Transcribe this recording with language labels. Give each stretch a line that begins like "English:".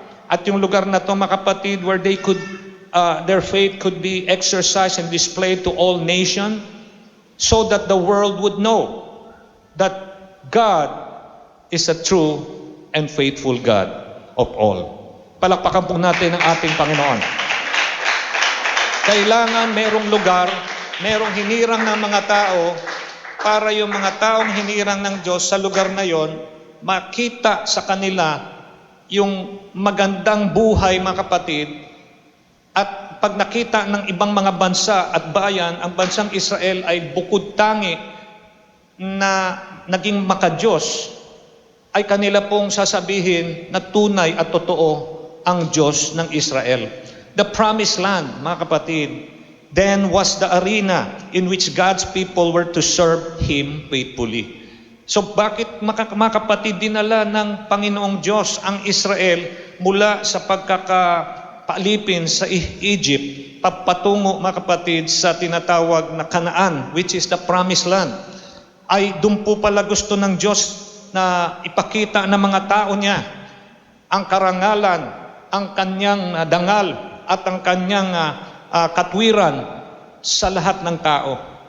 Filipino: At yung lugar na to, mga kapatid,
English: where they could, their faith could be exercised and displayed to all nations so that the world would know that God is a true and faithful God of all.
Filipino: Palakpakan po natin ang ating Panginoon. Kailangan merong lugar, merong hinirang ng mga tao para yung mga taong hinirang ng Diyos sa lugar na yon, makita sa kanila yung magandang buhay, mga kapatid. At pag nakita ng ibang mga bansa at bayan, ang bansang Israel ay bukod tangi na naging makadiyos, ay kanila pong sasabihin na tunay at totoo ang Diyos ng Israel.
English: The promised land,
Filipino: mga kapatid,
English: then was the arena in which God's people were to serve Him faithfully.
Filipino: So bakit mga kapatid dinala ng Panginoong Diyos ang Israel mula sa pagkakapalipin sa Egypt papatungo, mga kapatid, sa tinatawag na Canaan,
English: which is the promised land?
Filipino: Ay doon po pala gusto ng Diyos na ipakita ng mga tao niya ang karangalan, ang kanyang dangal at ang kanyang katwiran sa lahat ng tao.